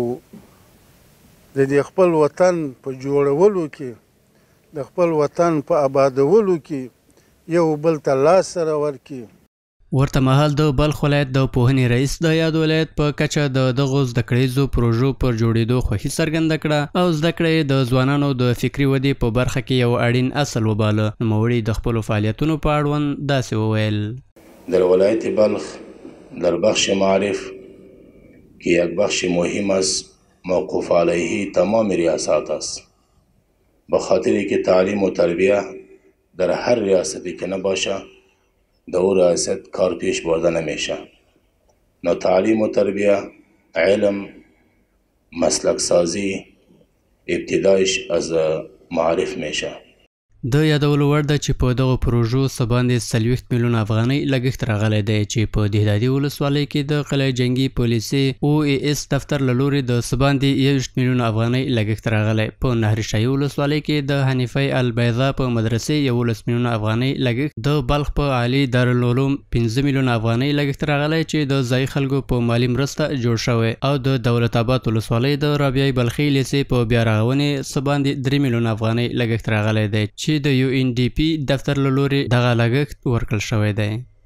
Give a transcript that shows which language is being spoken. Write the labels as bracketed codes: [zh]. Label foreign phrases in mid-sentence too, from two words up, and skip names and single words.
[ps] د دې خپل وطن په جوړولو کې د خپل وطن په آبادولو کې یو بل ته لاس سره ورکړي. ورته مهال د بلخ ولایت د پوهنې رئیس د یاد ولایت په کچه د دغو زده کړیزو پروژو پر جوړېدو خوښي څرګنده کړه او زده کړې د ځوانانو د فکري ودې په برخه کې یو اړین اصل وباله. نوموړي د خپلو فعالیتونو په اړوند داسې وویل: [fa] در ولایت بلخ در بخش معارف که یک بخش مهم است موقوف علیه تمام ریاست است، به خاطری که تعلیم و تربیه در هر ریاستی که نباشه در او ریاست کار پیش برده نمیشه. نه تعلیم و تربیه، علم، مسلک سازی ابتدایش از معارف میشه. [ps] د یادولو وړ ده چې په دغو پروژو څه باندې 40 میلیون افغانۍ لګښت راغلی دی چې په دهدادي ولسوالۍ کې د قلعه جنګي پولیسي OAS دفتر له لورې د څه باندې 21 میلیون افغانۍ لګښت راغلی. په نهر شاهي ولسوالۍ کې د حنیفی البیضا په مدرسې 11 میلیون افغانۍ لګښت، د بلخ په عالي دارالعلوم 15 میلیون افغانۍ لګښت راغلی چې د ځایي خلکو په مالي مرسته جوړ شوی، او د دولت آباد ولسوالۍ د رابعه بلخي لیسې په بیا رغونې څه باندې 3 میلیون افغانۍ لګښت راغلی دی چې د UNDP دفتر له لورې دغه لګښت ورکړل شوی دی.